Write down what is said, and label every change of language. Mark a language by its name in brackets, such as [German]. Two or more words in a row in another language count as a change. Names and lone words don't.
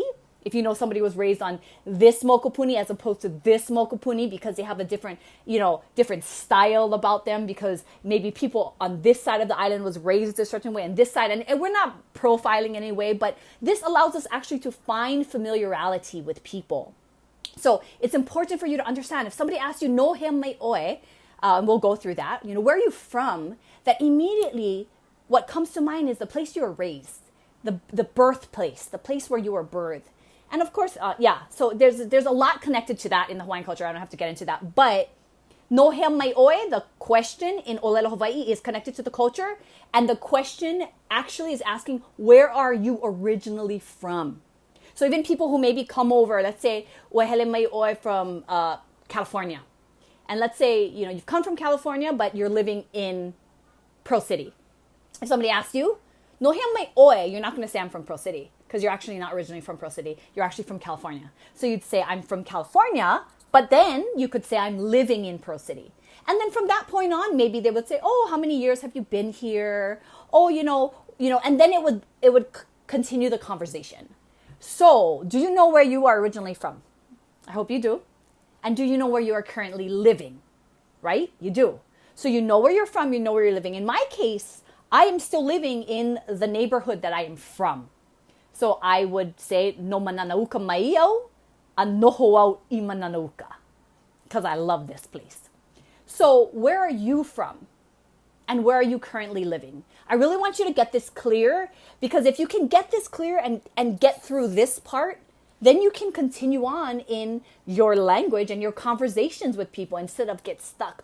[English] If somebody was raised on this mokopuni as opposed to this mokopuni, because they have a different, different style about them, because maybe people on this side of the island was raised a certain way and this side, and we're not profiling in any way, but this allows us actually to find familiarity with people. So it's important for you to understand, if somebody asks you, [Hawaiian] no he mai oe, [English] we'll go through that, where are you from? That immediately what comes to mind is the place you were raised, the birthplace, the place where you were birthed. And of course, so there's a lot connected to that in the Hawaiian culture. I don't have to get into that. [Hawaiian] But no he mai oe, [English] the question in Olelo Hawaii, is connected to the culture. And the question actually is asking, where are you originally from? So even people who maybe come over, let's say, [Hawaiian] wehele mai oe from California. [English] And let's say, you've come from California, but you're living in Pearl City. If somebody asks you, [Hawaiian] no he mai oe, [English] you're not going to say I'm from Pearl City, because you're actually not originally from Pearl City. You're actually from California. So you'd say I'm from California, but then you could say I'm living in Pearl City. And then from that point on, maybe they would say, oh, how many years have you been here? Oh, and then it would continue the conversation. So do you know where you are originally from? I hope you do. And do you know where you are currently living? Right? You do. So you know where you're from, you know where you're living. In my case, I am still living in the neighborhood that I am from. So I would say, [Hawaiian] no mananauka mai au, a noho au I mananauka, [English] because I love this place. So where are you from? And where are you currently living? I really want you to get this clear, because if you can get this clear and get through this part, then you can continue on in your language and your conversations with people instead of get stuck.